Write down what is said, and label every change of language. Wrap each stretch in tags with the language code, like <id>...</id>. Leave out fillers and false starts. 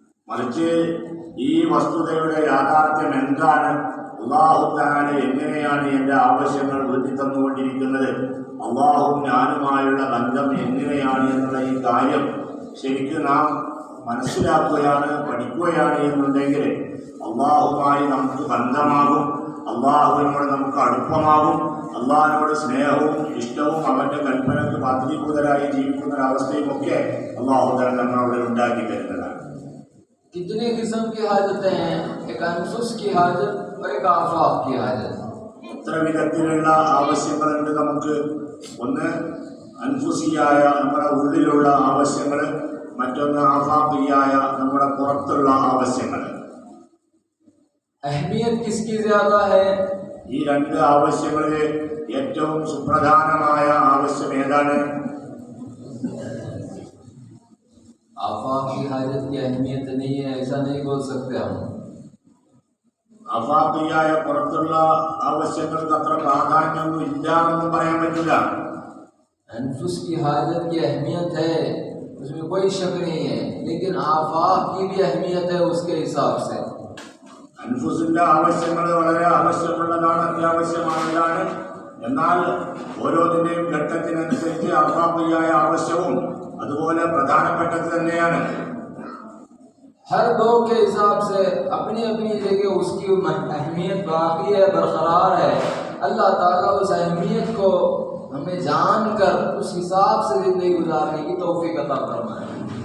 <ml>മറിച്ച് ഈ വസ്തുതയുടെ യാഥാർത്ഥ്യം എന്താണ്, അല്ലാഹു തആല എങ്ങനെയാണ് എൻ്റെ ആവശ്യങ്ങൾ വീട്ടി തന്നുകൊണ്ടിരിക്കുന്നത്, അല്ലാഹുവും ഞാനുമായുള്ള ബന്ധം എങ്ങനെയാണ് എന്നുള്ള ഈ കാര്യം ശരിക്കും നാം മനസ്സിലാക്കുകയാണ്, പഠിക്കുകയാണ് എന്നുണ്ടെങ്കിൽ അല്ലാഹുവുമായി നമുക്ക് ബന്ധമാകും, അല്ലാഹുവിനോട് നമുക്ക് അടുപ്പമാകും, അള്ളാഹിനോട് സ്നേഹവും ഇഷ്ടവും അവൻ്റെ കൽപ്പനക്ക് പാത്രീഭൂതരായി ജീവിക്കുന്ന ഒരവസ്ഥയും ഒക്കെ അല്ലാഹു തആല നമ്മളവിടെ ഉണ്ടാക്കി തരുന്നതാണ്.</ml> <hi>कितने किस्म की हाजतें हैं, एक अनफुस की हाजत और एक आफाक की हाजत।</hi> <ml>എത്ര വിധത്തിലുള്ള ആവശ്യങ്ങളുണ്ട് നമുക്ക്. ഒന്ന് അൻഫുസിയായ നമ്മുടെ ഉള്ളിലുള്ള ആവശ്യങ്ങൾ, മറ്റൊന്ന് ആഫാഖിയായ നമ്മുടെ പുറത്തുള്ള ആവശ്യങ്ങൾ.</ml> <hi>अहमियत किसकी ज़्यादा है?</hi> <ml>ഈ രണ്ട് ആവശ്യങ്ങളിൽ ഏറ്റവും സുപ്രധാനമായ ആവശ്യം ഏതാണ്?</ml> <hi>आफाक की हाजत की अहमियत नहीं है, ऐसा नहीं बोल सकते हम।</hi> <ml>ആഫാഖിയായ പുറത്തുള്ള ആവശ്യങ്ങൾക്ക് അത്ര പ്രാധാന്യമൊന്നും ഇല്ല എന്നും പറയാൻ പറ്റില്ല.</ml> <hi>अनफुस की हाजत की अहमियत है, उसमें कोई शक नहीं है, लेकिन आफाक की भी अहमियत है उसके हिसाब से।</hi> <ml>അൻഫുസിന്റെ ആവശ്യങ്ങൾ വളരെ ആവശ്യമുള്ളതാണ്, അത്യാവശ്യമായതാണ്. എന്നാൽ ഓരോന്നിൻ്റെയും ഘട്ടത്തിനനുസരിച്ച് ആഫാഖിയായ ആവശ്യവും അതുപോലെ പ്രധാനപ്പെട്ടത് തന്നെയാണ്.</ml> <hi>हर दो के हिसाब से अपनी अपनी जगह उसकी अहमियत बाकी है, बरकरार है। अल्लाह ताला उस अहमियत को हमें जानकर उस हिसाब से जिंदगी गुजारने की तौफीक अता फरमाए।</hi>